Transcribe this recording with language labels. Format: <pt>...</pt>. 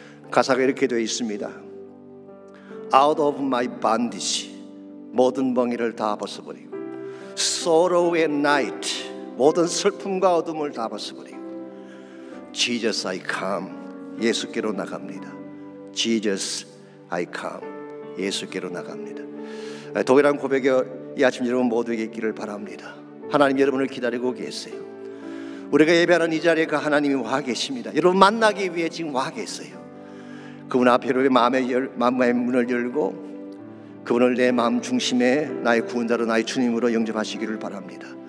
<ko>가사가 이렇게 되어 있습니다.</ko> <en>Out of my bondage,</en> <ko>모든 멍에를 다 벗어버리고,</ko> <en>sorrow and night,</en> <ko>모든 슬픔과 어둠을 다 벗어버리고,</ko> <en>Jesus I come,</en> <ko>예수께로 나갑니다.</ko> <en>Jesus I come,</en> <ko>예수께로 나갑니다. 동일한 고백이 이 아침 여러분 모두에게 있기를 바랍니다. 하나님 여러분을 기다리고 계세요. 우리가 예배하는 이 자리에 그 하나님이 와 계십니다. 여러분 만나기 위해 지금 와 계세요. 그분 앞에 여러분의 마음의 문을 열고 그분을 내 마음 중심에 나의 구원자로 나의 주님으로 영접하시기를 바랍니다.</ko>